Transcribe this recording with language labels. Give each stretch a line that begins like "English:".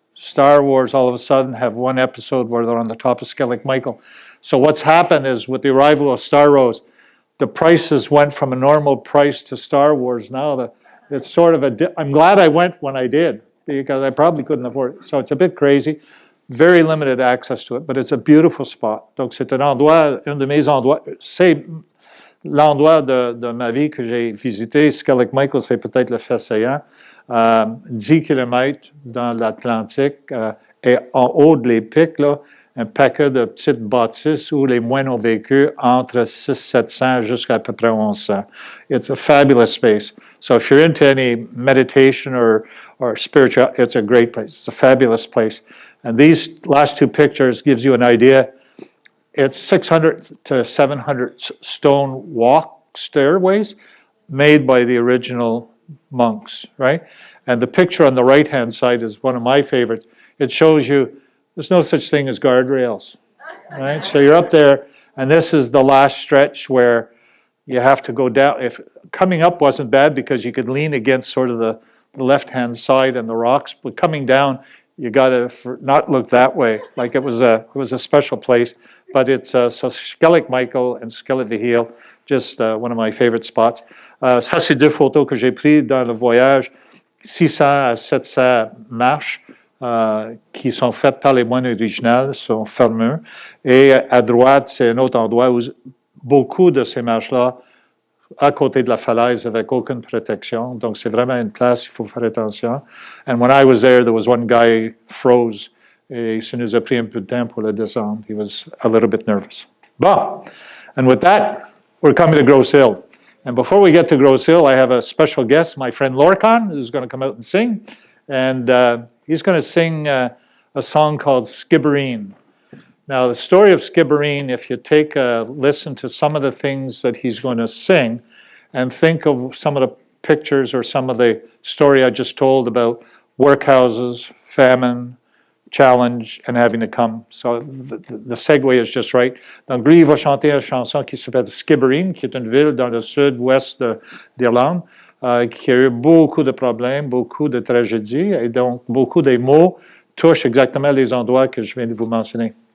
English: Star Wars all of a sudden have one episode where they're on the top of Skellig Michael. So what's happened is with the arrival of Star Wars, the prices went from a normal price to Star Wars. Now it's sort of I'm glad I went when I did, because I probably couldn't afford it. So it's a bit crazy. Very limited access to it, but it's a beautiful spot.
French: Donc c'est un de mes endroits, c'est l'endroit de ma vie que j'ai visité. Skellig Michael, c'est peut-être le fait saillant. 10 km dans l'Atlantique, et en haut de les pics, là, un paquet de petites bâtisses où les moines ont vécu entre 600-700 jusqu'à peu près 1100.
English: It's a fabulous space. So if you're into any meditation or spiritual, it's a great place. It's a fabulous place. And these last 2 pictures gives you an idea. It's 600 to 700 stone walk stairways made by the original monks, right? And the picture on the right-hand side is one of my favorites. It shows you there's no such thing as guardrails, right? So you're up there, and this is the last stretch where you have to go down. If coming up wasn't bad because you could lean against sort of the left-hand side and the rocks, but coming down, you got to not look that way. Like it was a special place. But it's so Skellig Michael and Skellig Vihil, just one of my favorite spots.
French: Ça, c'est 2 photos que j'ai prises dans le voyage. 600 à 700 marches qui sont faites par les moines originaux, sont fermeux. Et à droite, c'est un autre endroit où beaucoup de ces marches-là, à côté de la falaise, avec aucune protection. Donc, c'est vraiment une place, il faut faire attention.
English: And when I was there was one guy froze.
French: Et ça nous a pris un peu de temps pour le descendre.
English: He was a little bit nervous. Bon, and with that, we're coming to Grosse Hill. And before we get to Grosse Hill, I have a special guest, my friend Lorcan, who's going to come out and sing. And he's going to sing a song called Skibbereen. Now, the story of Skibbereen, if you take a listen to some of the things that he's going to sing and think of some of the pictures or some of the story I just told about workhouses, famine, challenge, and having to come. So the segue is just right.
French: Donc lui, il va chanter une chanson qui s'appelle Skibbereen, qui est une ville dans le sud-ouest d'Irlande, qui a eu beaucoup de problèmes, beaucoup de tragédies, et donc beaucoup des mots touchent exactement les endroits que je viens de vous mentionner.